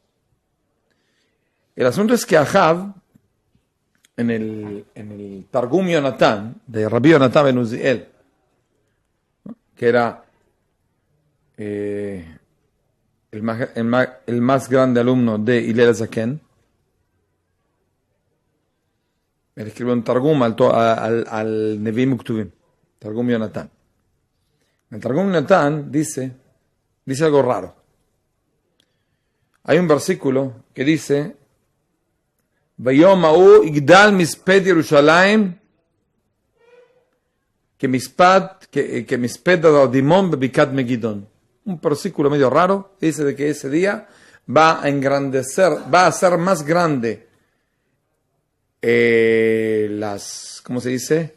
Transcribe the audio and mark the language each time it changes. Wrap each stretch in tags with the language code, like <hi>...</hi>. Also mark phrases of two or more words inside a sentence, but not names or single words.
<es>El asunto es que Ahab, en el Targum Yonatán, de Rabbi Yonatán ben Uziel, ¿no?, que era el más grande alumno de Hillel Zaken, él escribió un Targum al Nevi'im Uktuvim, Targum Yonatán. En el Targum Yonatán dice algo raro. Hay un versículo que dice</es> <he>ויום הוא יגדל מספד ירושלים que מספד אדימון בבקעת מגידון.</he> <es>Un versículo medio raro dice de que ese día va a engrandecer, va a hacer más grande ¿cómo se dice?</es>